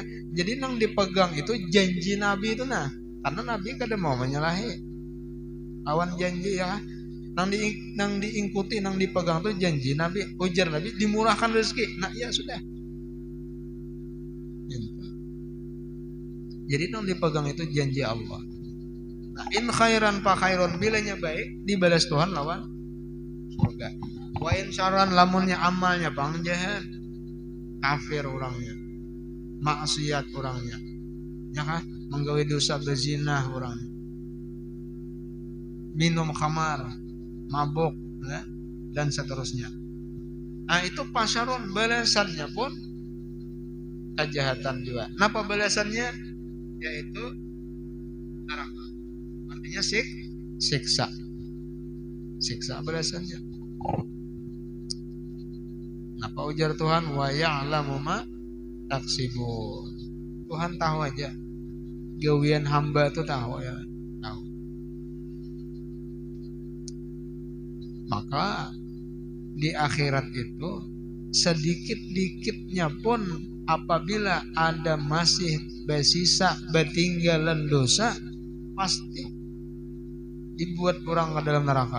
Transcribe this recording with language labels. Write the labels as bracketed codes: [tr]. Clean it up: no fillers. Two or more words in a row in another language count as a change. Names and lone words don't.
[bjn] Jadi nang dipegang itu janji Nabi itu nah. Karena Nabi kada mau menyalahi lawan janji ya. Nang diikuti, nang dipegang tuh janji Nabi. Ujar Nabi dimurahkan rezeki. Nah ya sudah. Jadi nang dipegang itu janji Allah. Nah, [ar] إن خيرا فخير, [bjn] bilanya baik dibalas Tuhan lawan surga. [ar] وإن شرا [bjn] lamunnya amalnya bang jahat, kafir orangnya, maksiat orangnya, ya kan, menggawe dosa berzina orangnya, minum khamar, mabuk, ya, dan seterusnya. Nah itu pasyaron, balasannya pun kejahatan juga. Napa balasannya? Yaitu neraka. Artinya siksa balasannya. Napa ujar Tuhan? [ar] ويعلم ما تكسبون. [bjn] Tuhan tahu aja gawian hamba itu tahu ya, tahu. Maka di akhirat itu sedikit-dikitnya pun apabila ada masih bersisa bertinggalan dosa, pasti dibuat orang ke dalam neraka.